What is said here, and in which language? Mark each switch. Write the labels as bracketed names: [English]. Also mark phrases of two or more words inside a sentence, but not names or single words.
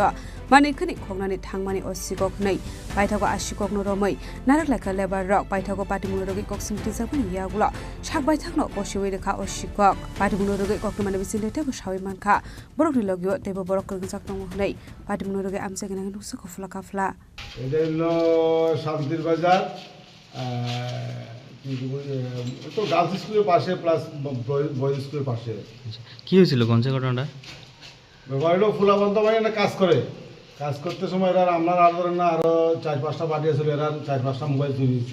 [Kok Borok] mani khani khongnani thangmani osigok nei paithago asikok no romai narak laka lebar rok paithago padimno rogi koksimti japani yagula shak baithakno osiwei rekha osigok padimno rogi koktumani bisinte tebo shawi mankha borokni logio tebo borok kringjak tong nei padimno rogi amsegena nuksa kofla kafla [Bangla] এটা হলো শান্তির বাজার তো [English] girls school-er [Bangla] পাশে প্লাস [English] boys school-er [Bangla] পাশে। কি হয়েছিল কোন ঘটনাটা? ব্যাপার হলো ফুলাবন্ত মানে একটা কাজ করতে সময় এরা আপনার আর ধরেন না আরও 4-5টা পার্টি আসলে এরা 4-5টা মোবাইল চুরি দিয়েছে।